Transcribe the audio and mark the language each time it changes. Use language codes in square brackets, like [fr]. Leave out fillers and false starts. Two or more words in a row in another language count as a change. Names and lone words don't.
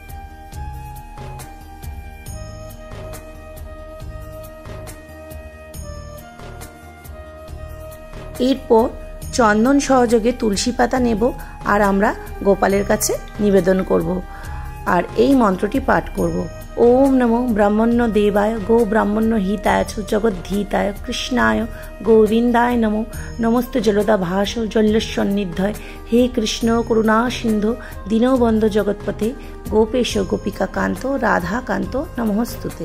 [bn] এরপর চন্দন সহযোগে তুলসী পাতা নেব আর আমরা গোপালের কাছে নিবেদন করব। আর এই মন্ত্রটি পাঠ করব। [sa] ओम नमो ब्रह्मण्य देवाय गो ब्राह्मण्य हिताय च जगद्धीताय कृष्णाय गोविंदाय नमो नमस्ते जलदा भाष जल्लस्वन्निधय हे कृष्ण करुणा सिंधु दीनबंधु जगत्पते गोपेश गोपिका कांत राधा कांत नमोस्तुते।